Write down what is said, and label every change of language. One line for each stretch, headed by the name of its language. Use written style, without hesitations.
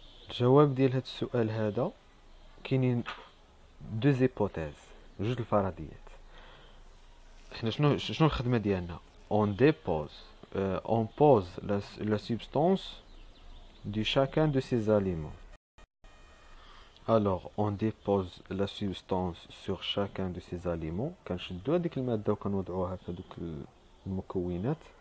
Arabic: الجواب ديال هاد السؤال هذا كاينين
French: دو زيبوتيز،
Arabic: جوج الفرضيات. حنا شنو الخدمه ديالنا؟
French: اون ديبوز اون بوز لا سوبستانس de chacun de ces aliments. Alors, on dépose la substance sur chacun de ces aliments.
Arabic: كنشدو هذيك المادة وكنوضعوها في هذوك المكونات.